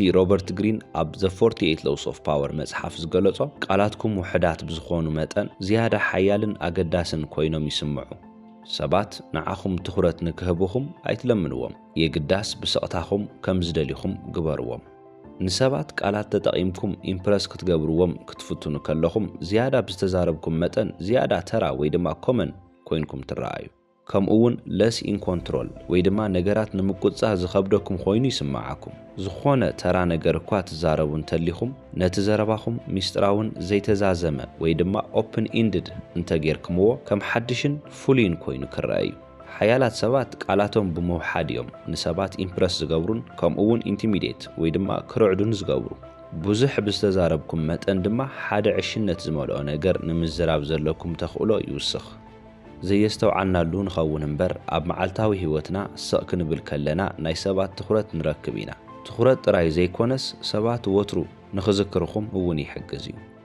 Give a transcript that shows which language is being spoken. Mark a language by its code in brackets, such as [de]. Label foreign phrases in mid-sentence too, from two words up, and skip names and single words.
[ti] ሮበርት ግሪን ኣብ ዘ 48 Laws of Power መጽሓፍ ዝገለጾ ቃላትኩም ውሕዳት ብዝኾኑ መጠን ዝያዳ ሓያልን ኣገዳስን ኮይኖም ይስምዑ ሰባት ንዓኹም ትኹረት ንክህብኹም ኣይትለምንዎም የግዳስ ብስቕታኹም ከም ዝደሊኹም ግበርዎም ንሰባት ቃላት ተጠቒምኩም ኢምፕረስ ክትገብርዎም ክትፍትኑ ከለኹም ዝያዳ ብዝተዛረብኩም መጠን ዝያዳ ተራ ወይ ድማ ኮመን ኮይንኩም ትረኣዩ ከምኡውን [en] less in control [ti] ወይ ድማ ነገራት ንምቁጽጻር ዝኸብደኩም ኮይኑ ይስምዓኩም ዝኾነ ተራ ነገር እኳ ትዛረቡ እንተሊኹም ነቲ ዘረባኹም ሚስጥራውን ዘይተዛዘመ ወይ ድማ [en] open ended [ti] እንተጌርክምዎ ከም ሓድሽን ፍሉይን ኮይኑ ክረአዩ ሓያላት ሰባት ቃላቶም ብመውሓድ እዮም ንሰባት ኢምፕረስ ዝገብሩን ከምኡውን ኢንቲሚዴት ወይ ድማ ክርዕዱን ዝገብሩ ብዙሕ ብዝተዛረብኩም መጠን ድማ ሓደ ዕሽነት ዝመልኦ ነገር ንምዝራብ ዘለኩም ተኽእሎ ይውስኽ ዘየስተውዓልናሉ ንኸውን እምበር ኣብ መዓልታዊ ህይወትና ስቕ ክንብል ከለና ናይ ሰባት ትኹረት ንረክብ ኢና ትኹረት ጥራይ ዘይኮነስ ሰባት ወትሩ ንኽዝክርኹም እውን ይሕግዝ እዩ